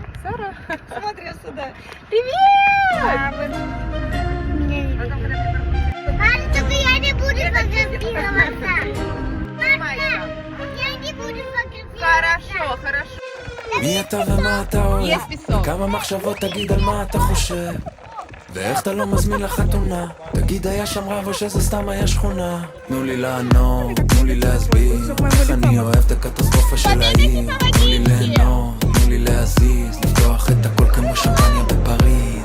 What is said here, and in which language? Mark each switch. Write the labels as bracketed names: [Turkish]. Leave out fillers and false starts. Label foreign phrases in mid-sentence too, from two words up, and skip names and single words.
[Russian] Сара. Смотри сюда. Привет! Мам, только я не буду фотографироваться. Мама, я не буду фотографироваться. Хорошо, хорошо. [Hebrew] מי אתה ומה אתה אוהב? יש פסוק. כמה מחשבות תגיד על מה אתה חושב? ואיך אתה לא מזמין לחתונה? תגיד היה שם רב או שזה סתם היה שכונה? תנו לי לענות, תנו לי להסביר איך אני אוהב את הקטסטרופה של העיר. תנו לי ליהנות, תנו לי להזיז, לפתוח את הכל כמו שמפניה בפריז.